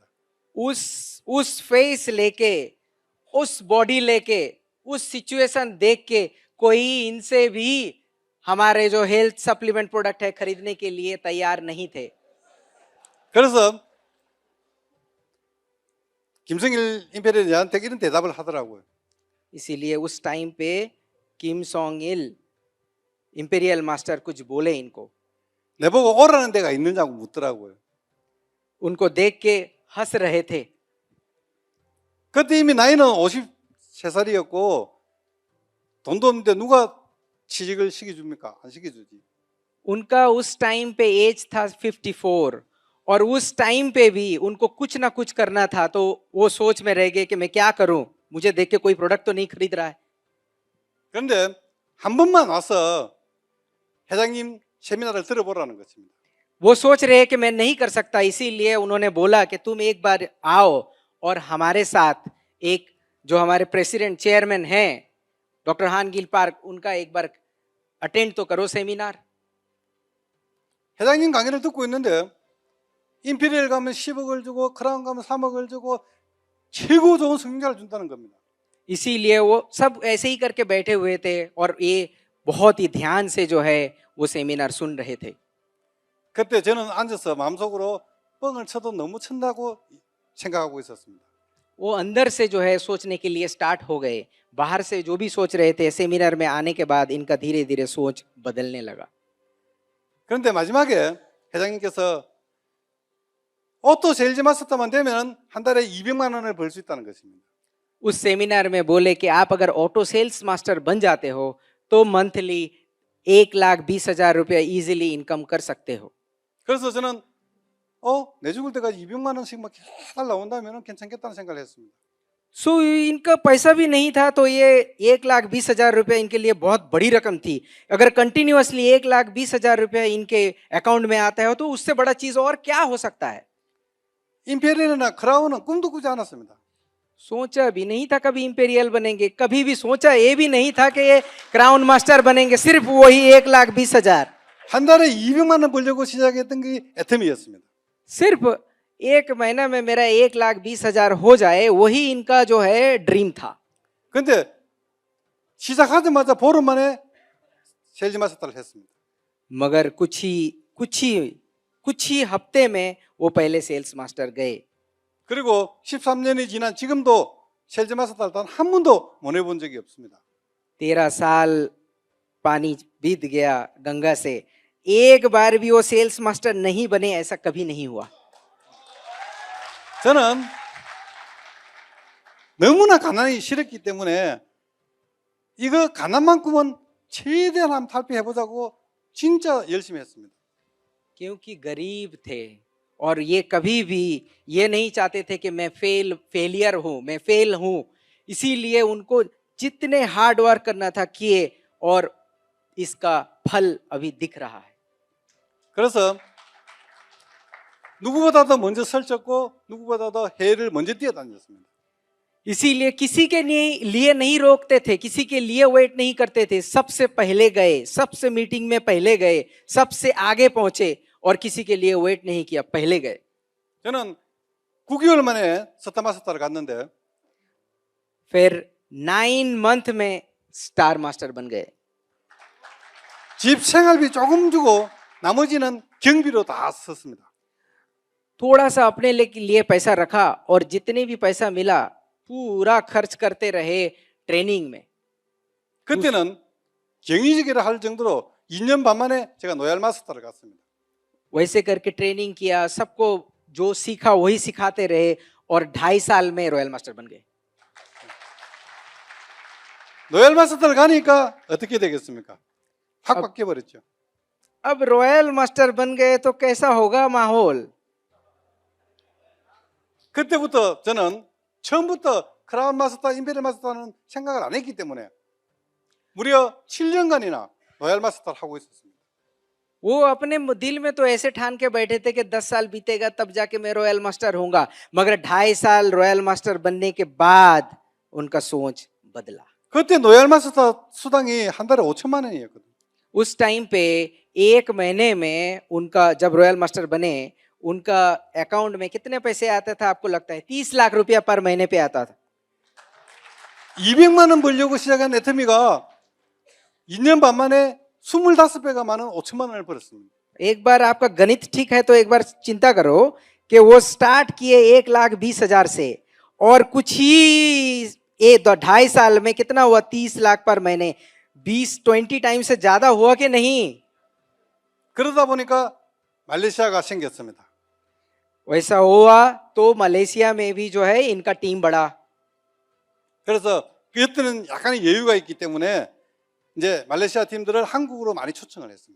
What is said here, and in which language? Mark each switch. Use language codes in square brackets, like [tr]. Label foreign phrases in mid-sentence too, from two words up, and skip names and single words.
[hi] उस फेस लेके, उस बॉडी लेके, उस सिचुएशन देख के कोई इनसे भी हमारे जो [en] health supplement product [hi] है खरीदने के लिए तैयार नहीं थे. [ko] 그래서 김성일 임페리얼이 저한테 이런 대답을 하더라고요. [hi] इसीलिए उस टाइम पे किम सोंग इल [en] imperial master [hi] कुछ बोले इनको. [ko] 내보고 오라는 데가 있느냐고 묻더라고요. [hi] उनको देख के हंस रहे थे. [ko] 그때 이미 나이는 53살이었고 돈도 없는데 누가 취직을 시켜줍니까? 안 시켜주지. [hi] उनका उस टाइम पे एज था 54 और उस टाइम पे भी उनको कुछ ना कुछ करना था तो वो सोच में रह गए कि मैं क्या करूं, मुझे देख के कोई प्रोडक्ट तो नहीं खरीद रहा है. [ko] 그런데 한 번만 와서 회장님 세미나를 들어보라는 것입니다. [hi] वो सोच रहे हैं कि मैं नहीं कर सकता, इसीलिए उन्होंने बोला कि तुम एक बार आओ और हमारे साथ एक जो हमारे [en] president chairman [hi] हैं डॉक्टर हान गिल पार्क उनका एक बार अटेंड तो करो सेमिनार. [ko] 회장님 강의를 듣고 있는데 임페리얼 가면 10억을 주고 크라운 가면 3억을 주고 최고 좋은 성적을 준다는 겁니다. [hi] इसीलिए वो सब ऐसे ही करके बैठे हुए थे और ये बहुत ही ध्यान से जो है वो सेमिनार सुन रहे थे. [ko] 그때 저는 앉아서 마음속으로 뻥을 쳐도 너무 친다고 생각하고 있었습니다. [hi] वो अंदर से जो है सोचने के लिए स्टार्ट हो गए. बाहर से जो भी सोच रहे थे सेमिनार में आने के बाद इनका धीरे धीरे सोच बदलने लगा. [ko] 그런데 마지막에 회장님께서 오토 세일즈 마스터만 되면 한 달에 200만 원을 벌 수 있다는 것입니다. [hi] उस सेमिनार में बोले कि आप अगर [en] auto sales master [hi] बन जाते हो तो मंथली 1,20,000 रुपया [en] easily income [hi] कर सकते हो. [ko] 그래서 저는 내 죽을 때까지 200만 원씩 막 계속 나온다면 괜찮겠다는 생각을 했습니다. [hi] सो इनका पैसा भी नहीं था तो ये 1,20,000 रुपया इनके लिए बहुत बड़ी रकम थी. अगर कंटिन्यूअसली 1,20,000 रुपया इनके अकाउंट में आता है तो उससे बड़ा चीज और क्या हो सकता है. [ko] 임페리얼이나 크라운은 꿈도 꾸지 않았습니다. [hi] सोचा भी नहीं था कभी इंपेरियल बनेंगे, कभी भी सोचा ये भी नहीं था कि ये [en] crown master [hi] बनेंगे. सिर्फ वही 1,20,000, [ko] 한 달에 200만 원 벌려고 시작했던 게 애터미였습니다. [hi] सिर्फ एक महीना में मेरा 1,20,000 हो जाए वही इनका जो है ड्रीम था. [ko] 근데 시작하자마자 보름 만에 세일즈 마스터를 했습니다. [hi] मगर कुछ ही हफ्ते में वो पहले [en] sales master [hi] गए. [ko] 그리고 13년이 지난 지금도 세일즈 마스터를 단 한 번도 못 해본 적이 없습니다. [hi] 13 साल पानी बीत गया गंगा से, एक बार भी वो [en] sales master [hi] नहीं बने ऐसा कभी नहीं हुआ. [ko] 저는 너무나 가난이 싫었기 때문에 이거 가난만큼은 최대한 한번 탈피해보자고 진짜 열심히 했습니다. [hi] क्योंकि गरीब थे और ये कभी भी ये नहीं चाहते थे कि मैं फेलियर हूं, मैं फेल हूं, इसीलिए उनको जितने [en] hard work [hi] करना था किए और इसका फल अभी दिख रहा है. [ko] 그래서 누구보다도 먼저 설쳤고 누구보다도 해를 먼저 뛰어다녔습니다. [hi] इसीलिए किसी के लिए नहीं रोकते थे, किसी के लिए वेट नहीं करते थे, सबसे पहले गए, सबसे मीटिंग में पहले गए, सबसे आगे पहुंचे और किसी के लिए वेट नहीं किया, पहले गए. [ko] 저는 9개월 만에 스타마스터를 갔는데 [hi] फिर 9 मंथ में [en] star master [hi] बन गए. [ko] 집 생활비 조금 주고 나머지는 경비로 다 썼습니다. [hi] थोड़ा सा अपने लिए पैसा रखा और जितने भी पैसा मिला पूरा खर्च करते रहे ट्रेनिंग में. [ko] 그때는 경위직이라 할 정도로 2년 반 만에 제가 로얄 마스터를 갔습니다. [hi] वैसे करके ट्रेनिंग किया, सबको जो सीखा वही सिखाते रहे और 2.5 साल में [en] royal master [hi] बन गए. [ko] 로얄 마스터를 가니까 어떻게 되겠습니까? 확 바뀌어 버렸죠. [hi] अब [en] royal master [hi] बन गए तो कैसा होगा माहौल. [ko] 그때부터 저는 처음부터 크라운 마스터, 임페리얼 마스터는 생각을 안 했기 때문에 무려 7년간이나 로얄 마스터를 하고 있었습니다. [hi] वो अपने दिल में तो ऐसे ठान के बैठे थे कि 10 साल बीतेगा तब जाके मैं [en] royal master [hi] होऊंगा, मगर 2.5 साल [en] royal master [hi] बनने के बाद उनका सोच बदला. [ko] 그때 로얄 마스터 수당이 한 달에 5천만 원이었거든요. [hi] उस टाइम पे एक महीने में उनका, जब [en] royal master [hi] बने, उनका अकाउंट में कितने पैसे आता था आपको लगता है? 30 लाख रुपया पर महीने पे आता था. [ko] 200만 원 벌려고 시작한 애터미가 2년 반 만에 25배가 많은 5천만 원을 벌었습니다. [hi] एक बार आपका गणित ठीक है तो एक बार चिंता करो कि वो स्टार्ट किए 1,20,000 से और कुछ ही 2.5 साल में कितना हुआ? 30 लाख पर महीने. 20 टाइम से ज्यादा हुआ कि नहीं? [ko] 그러다 보니까 말레이시아가 생겼습니다. [hi] वैसा हुआ तो मलेशिया में भी जो है इनका टीम बढ़ा. [ko] 그래서 그때는 약간의 여유가 있기 때문에 이제 말레이시아 팀들을 한국으로 많이 초청을 했습니다.